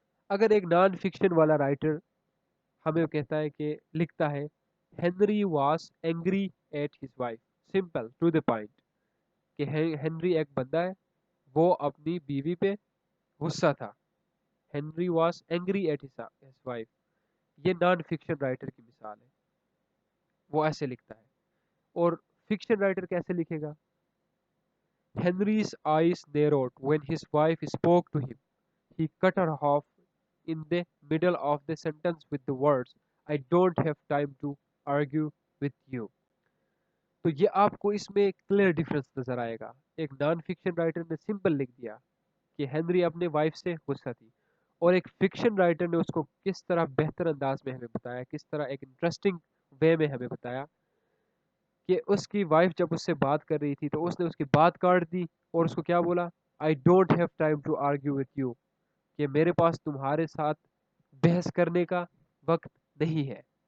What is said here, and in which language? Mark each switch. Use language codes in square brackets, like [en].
[hi] अगर एक non fiction वाला राइटर हमें कहता है कि लिखता है, [en] Henry was angry at his wife, simple to the point, [hi] कि हेनरी एक बंदा है, वो अपनी बीवी पे गुस्सा था। [en] Henry was angry at his wife, [hi] ये नॉन फिक्शन राइटर की मिसाल है, वो ऐसे लिखता है। और फिक्शन राइटर कैसे लिखेगा? [en] Henry's eyes narrowed when his wife spoke to him. He cut her off in the middle of the sentence with the words, I don't have time to argue with you. [hi] तो ये आपको इसमें clear difference नजर आएगा। एक non fiction writer ने simple लिख दिया कि हेनरी अपने वाइफ से गुस्सा थी, और एक फिक्शन राइटर ने उसको किस तरह बेहतर अंदाज में हमें बताया, किस तरह एक इंटरेस्टिंग वे में हमें बताया कि उसकी वाइफ जब उससे बात कर रही थी तो उसने उसकी बात काट दी और उसको क्या बोला, [en] I don't have time to argue with you, [hi] कि मेरे पास तुम्हारे साथ बहस करने का वक्त नहीं है।